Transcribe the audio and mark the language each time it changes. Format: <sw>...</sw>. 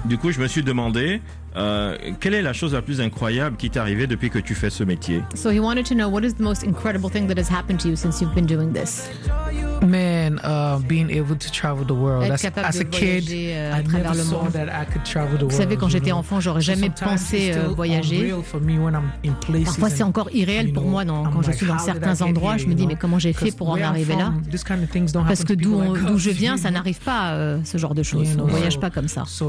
<fr>Du coup, je me suis demandé quelle est la chose la plus incroyable qui t'est arrivée depuis que tu fais ce métier.</fr> <en>So he wanted to know what is the most incredible thing that has happened to you since you've been doing this. Man, being able to travel the world. As a kid, I never saw that I could travel the world.</en> <fr>Vous savez, quand j'étais enfant, j'aurais jamais pensé voyager. Parfois, c'est encore irréel pour moi quand je suis dans certains endroits. Je me dis, mais comment j'ai fait pour en arriver là? Parce que d'où je viens, ça n'arrive pas, ce genre de choses. On ne voyage pas comme ça.</fr>